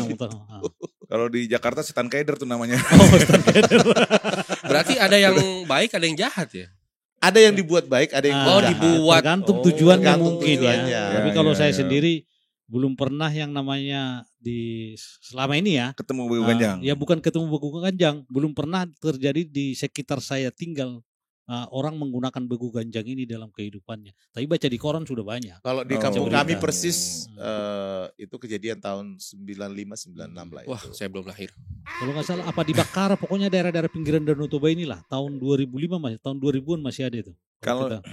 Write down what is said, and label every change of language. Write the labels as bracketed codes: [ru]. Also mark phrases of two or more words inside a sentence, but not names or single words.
[id] Kalau di Jakarta setan keder tuh namanya. Berarti ada yang baik, ada yang jahat ya? Ada yang dibuat baik, ada yang jahat. dibuat. Tergantung Oh, tujuannya tergantung mungkin tujuannya. ya. Ya, Tapi kalau ya, saya ya. sendiri belum pernah yang namanya selama ini ya. Ketemu Begu Ganjang. Ya bukan ketemu begu ganjang, belum pernah terjadi di sekitar saya tinggal orang menggunakan begu ganjang ini dalam kehidupannya. Tapi baca di koran sudah banyak. Kalau di Oh, kampung berita. kami persis itu kejadian tahun 95-96 lah itu. Wah, saya belum lahir. Kalau nggak salah apa di Bakara, pokoknya daerah-daerah pinggiran Danau Toba inilah tahun 2005 masih, tahun 2000-an masih ada itu. Kalau kita-